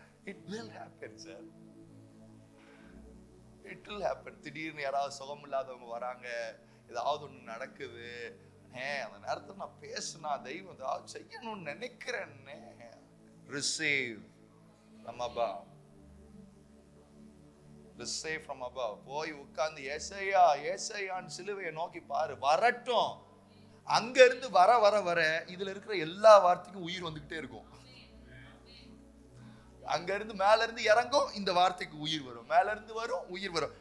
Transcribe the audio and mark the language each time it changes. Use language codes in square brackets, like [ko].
[en] It will happen, sir. It will happen. [ta] திடீர்னு யாராவது சுகம் இல்லாதவங்க வராங்க, ஏதாவது ஒண்ணு நடக்குது, அந்த நேரத்தில் நான் பேசுனா தெய்வம் ஏதாவது செய்யணும்னு நினைக்கிறேன்னே. [en] Receive from above. Receive from above. [ta] போய் உட்கார்ந்து ஏசாயா ஏசாயான்னு சிலுவையை நோக்கி பாரு. வரட்டும். அங்க இருந்து வர வர வர இதுல இருக்கிற எல்லா வார்த்தைக்கும் உயிர் வந்துகிட்டே இருக்கும். அங்க இருந்து மேல இருந்து இறங்கும், இந்த வார்த்தைக்கு உயிர் வரும். மேல இருந்து வரும், உயிர் வரும்.